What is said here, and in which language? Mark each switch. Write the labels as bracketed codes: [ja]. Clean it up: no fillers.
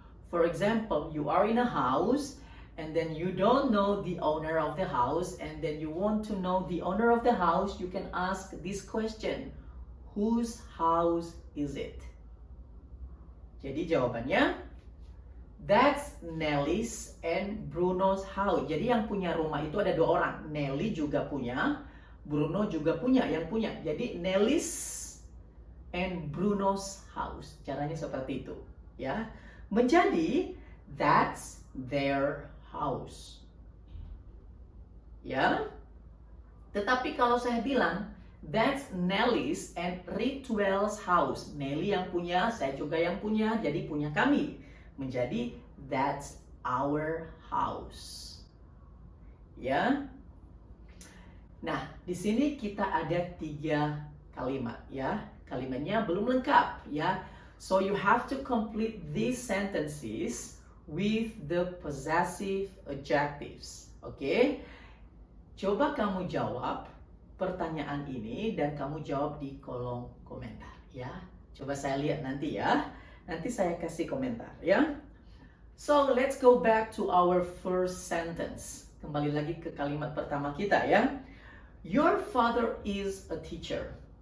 [en] For example, you are in a house and then you don't know the owner of the house, and then you want to know the owner of the house, you can ask this question. Whose house is it? [id] Jadi jawabannya, [en] that's Nelly's and Bruno's house. [id] Jadi yang punya rumah itu ada dua orang. Nelly juga punya, Bruno juga punya, yang punya. Jadi [en] Nelly's and Bruno's house. [id] Caranya seperti itu, ya. Menjadi [en] that's their house. [id] Ya. Tetapi kalau saya bilang [en] that's Nelly's and Ritual's house. [id] Nelly yang punya, saya juga yang punya, jadi punya kami. Menjadi [en] that's our house. Ya. [id] Nah, di sini kita ada 3 kalimat ya. Kalimatnya belum lengkap ya. [en] So you have to complete these sentences with the possessive adjectives. Oke? [id] Coba kamu jawab pertanyaan ini dan kamu jawab di kolom komentar ya. Coba saya lihat nanti ya. Nanti saya kasih komentar ya. [en] So let's go back to our first sentence. [id] Kembali lagi ke kalimat pertama kita ya. [en] Your father is a teacher.